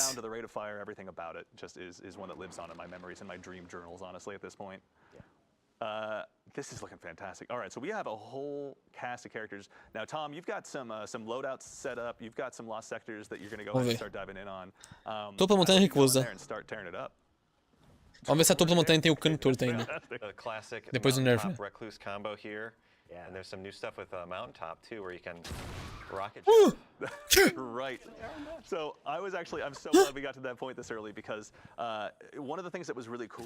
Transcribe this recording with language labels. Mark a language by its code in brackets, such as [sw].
[en] sound of the rate of fire, everything about it, just is one that lives on in my memories and my dream journals, honestly, at this point. This is looking fantastic. All right, so we have a whole cast of characters. Now, Tom, you've got some loadouts set up. You've got some lost sectors that you're going to go ahead and start diving in on. [pt] Topo montanha [en] I think you go in [pt] recusa. [en] there and start tearing it up. [pt] Vamos ver se a topo montanha tem o cano torto ainda. [en] The classic [pt] Depois do nerf, [en] mountaintop recluse combo here. Yeah. And there's some new stuff with mountaintop too, where you can rocket Uh! jump. Right. So I'm so glad we got to that point this early because one of the things that was really cool